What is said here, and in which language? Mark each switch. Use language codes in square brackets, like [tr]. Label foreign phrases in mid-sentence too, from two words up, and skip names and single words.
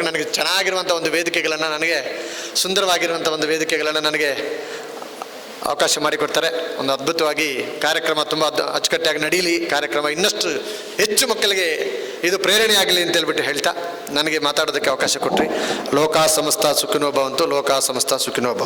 [kn] ನನಗೆ ಚೆನ್ನಾಗಿರುವಂಥ ಒಂದು ವೇದಿಕೆಗಳನ್ನು, ನನಗೆ ಸುಂದರವಾಗಿರುವಂಥ ಒಂದು ವೇದಿಕೆಗಳನ್ನು ನನಗೆ ಅವಕಾಶ ಮಾಡಿಕೊಡ್ತಾರೆ. ಒಂದು ಅದ್ಭುತವಾಗಿ ಕಾರ್ಯಕ್ರಮ ತುಂಬ ಅಚ್ಚುಕಟ್ಟಾಗಿ ನಡೀಲಿ, ಕಾರ್ಯಕ್ರಮ ಇನ್ನಷ್ಟು ಹೆಚ್ಚು ಮಕ್ಕಳಿಗೆ ಇದು ಪ್ರೇರಣೆಯಾಗಲಿ ಅಂತ ಹೇಳ್ಬಿಟ್ಟು ಹೇಳ್ತಾ ನನಗೆ ಮಾತಾಡೋದಕ್ಕೆ ಅವಕಾಶ ಕೊಟ್ಟರೆ. [sa] ಲೋಕ ಸಮಸ್ತ ಸುಖಿನೋ ಭವಂತು, ಲೋಕ ಸಮಸ್ತ ಸುಖಿನೋ ಭವಂತು.